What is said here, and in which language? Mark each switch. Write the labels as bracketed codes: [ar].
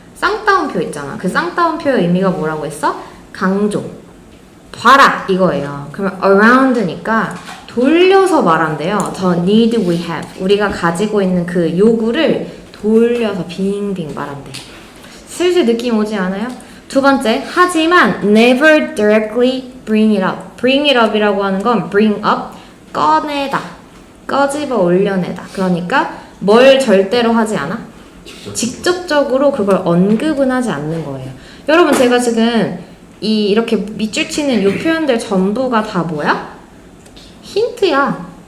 [ko] 쌍따옴표 있잖아. 그 쌍따옴표의 의미가 뭐라고 했어? 강조. 봐라 이거예요. 그러면 around니까 돌려서 말한대요. [en] The need we have. [ko] 우리가 가지고 있는 그 요구를 돌려서 빙빙 말한대. 슬슬 느낌 오지 않아요? 두 번째, 하지만 [en] never directly bring it up. [ko] bring it up이라고 하는 건 bring up, 꺼내다, 꺼집어 올려내다. 그러니까 뭘 절대로 하지 않아? 직접적으로 그걸 언급은 하지 않는 거예요. 여러분 제가 지금 이렇게 밑줄 치는 이 표현들 전부가 다 뭐야? 힌트야.